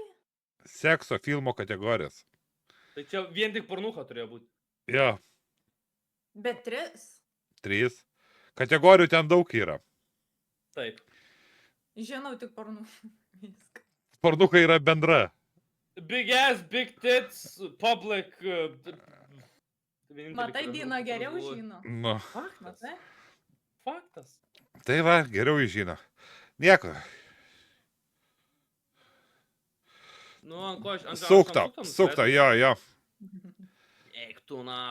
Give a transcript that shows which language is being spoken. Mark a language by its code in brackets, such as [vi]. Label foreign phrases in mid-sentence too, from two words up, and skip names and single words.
[lt] Sekso filmo kategorijos. Tai čia vien tik pornucha turėjo būti. Jo, Bet 3. 3. Kategorijų ten daug yra. Taip. Žinau tik pornų. Viską. Pornukai yra bendra. [en] Big ass, big tits, public. [lt] Matai, Dino geriau žino. Nu, Faktas. Matai? Faktas. tai va, geriau jį žino. Nieko. Nu, ant ko aš... Sukta, jo, jo. Eik tu, na.